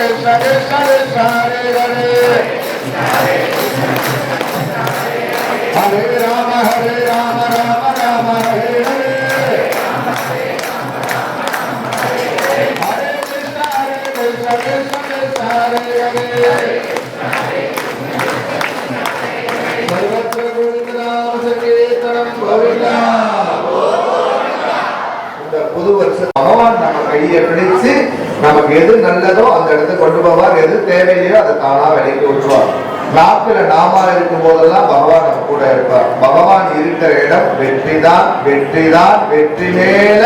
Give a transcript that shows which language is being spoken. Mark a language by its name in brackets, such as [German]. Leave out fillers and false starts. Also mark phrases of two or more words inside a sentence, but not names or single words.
[Sanskrit] कृष्ण कृष्ण हरे हरे हरे राम राम राम हरे हरे हरे कृष्ण कृष्ण कृष्ण हरे हरे सर्वत्र गोविन्द नाम सङ्कीर्तनम् गोविन्द. [Tamil] இந்த புது வருஷம் பகவான் நம்ம கையை பிடிச்சு நமக்கு எது நல்லதோ அந்த இடத்துக்கு கொண்டு போவார், எது தேவையோ அதை தானா விலைக்கு விட்டுருவார். நாக்குல நாமா இருக்கும் போதெல்லாம் பகவான் நம்ம கூட இருப்பார். பகவான் இருக்கிற இடம் வெற்றி தான், வெற்றி தான், வெற்றி மேல.